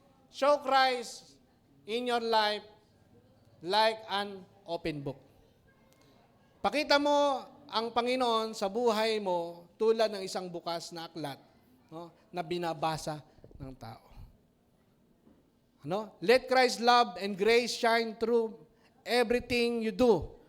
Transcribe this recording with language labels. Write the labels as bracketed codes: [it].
[en] Show Christ in your life like an open book. [tl] Pakita mo ang Panginoon sa buhay mo tulad ng isang bukas na aklat na binabasa ng tao. [en] Let Christ's love and grace shine through everything you do.